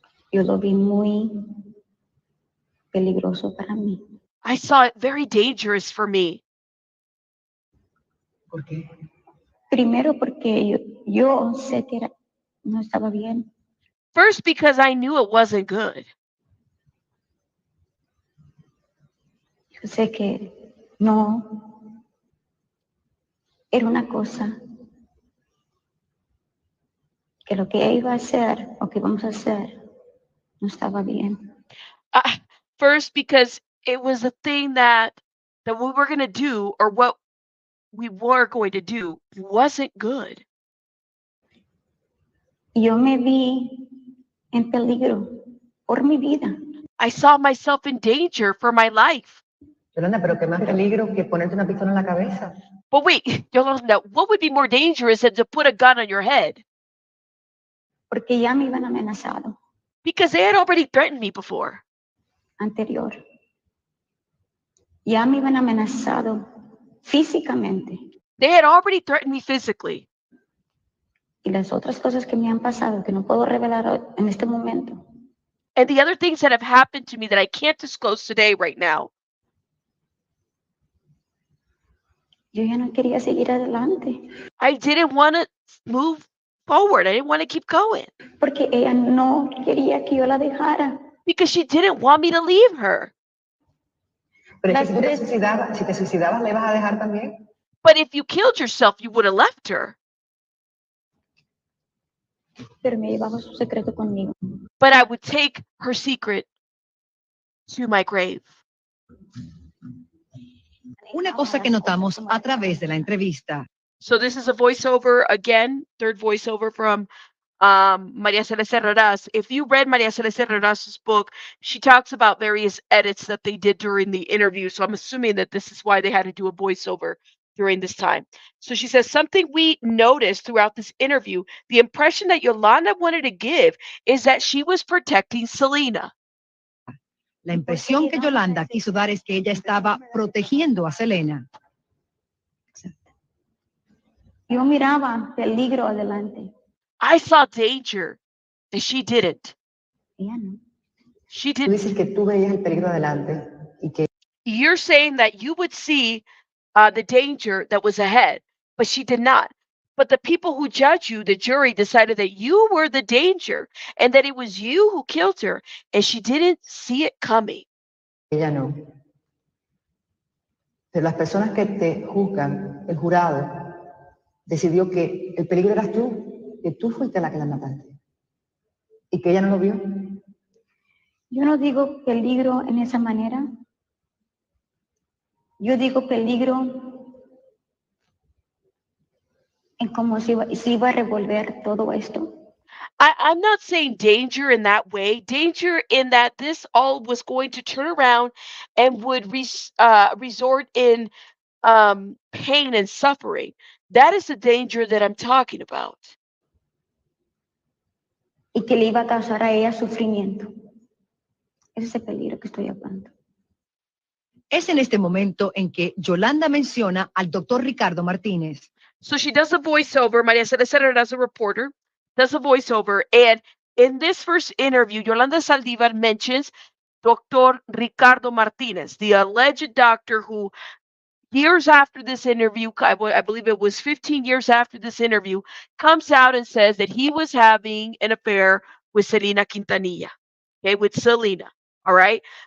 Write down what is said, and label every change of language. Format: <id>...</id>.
<es>Yo lo vi muy peligroso para mí.</es> <en>I saw it very dangerous for me.</en> <es>¿Por qué? Primero porque yo sé que no estaba bien.</es> <en>First, because I knew it wasn't good.</en> <es>Yo sé que no era una cosa que lo que ella iba a hacer o que vamos a hacer no estaba bien.</es> <en>First, because it was a thing that we were going to do, or what we were going to do, wasn't good.</en> <es>Yo me vi en peligro por mi vida.</es> <en>I saw myself in danger for my life.</en> <es>Yolanda, pero qué más peligro que ponerte una pistola en la cabeza.</es> <en>But wait, Yolanda, what would be more dangerous than to put a gun on your head?</en> <es>Porque ya me iban amenazado</es> <en>Because they had already threatened me before.</en> <es>anterior. Ya me iban amenazado físicamente.</es> <en>They had already threatened me physically.</en> <es>Y las otras cosas que me han pasado que no puedo revelar en este momento.</es> <en>And the other things that have happened to me that I can't disclose today right now.</en> <es>Yo ya no quería seguir adelante.</es> <en>I didn't want to move forward. I didn't want to keep going.</en> <es>Porque ella no quería que yo la dejara.</es> <en>Because she didn't want me to leave her.</en> <es>Pero es Las que si tres- si te suicidabas, ¿la ibas a dejar también?</es> <en>But if you killed yourself, you would have left her.</en> <es>Pero me llevaba su secreto conmigo.</es> <en>But I would take her secret to my grave.</en> <es>Una cosa que notamos a través de la entrevista.</es> <en>So this is a voiceover again, third voiceover from Maria Celeste Arraras. If you read Maria Celeste Arraras's book, she talks about various edits that they did during the interview. So I'm assuming that this is why they had to do a voiceover during this time. So she says, something we noticed throughout this interview, the impression that Yolanda wanted to give is that she was protecting Selena.</en> <es>La impresión que Yolanda quiso dar es que ella estaba protegiendo a Selena. Yo miraba peligro adelante.</es> <en>I saw danger, and she didn't.</en> <es>Ella no.</es> <en>She</en> <es>Tú</es> <en>didn't.</en> <es>dices que tú veías el peligro adelante y que</es> <en>You're saying that you would see the danger that was ahead, but she did not. But the people who judge you, the jury, decided that you were the danger and that it was you who killed her, and she didn't see it coming.</en> <es>ella no. Pero las personas que te juzgan, el jurado, decidió que el peligro eras tú, que tú fuiste la que la mataste y que ella no lo vio. Yo no digo peligro en esa manera. Yo digo peligro en cómo se iba a revolver todo esto.</es> <en>I'm not saying danger in that way. Danger in that this all was going to turn around and would resort in pain and suffering. That is the danger that I'm talking about.</en> <es>Y que le iba a causar a ella sufrimiento. Ese es el peligro que estoy hablando. Es en este momento en que Yolanda menciona al doctor Ricardo Martínez.</es> <en>So she does a voiceover. Maria Celeste as a reporter does a voiceover. And in this first interview, Yolanda SALDIVAR mentions Dr. Ricardo Martínez, the alleged doctor who years after this interview, I believe it was 15 years after this interview, comes out and says that he was having an affair with Selena Quintanilla, okay, with Selena, all right?</en>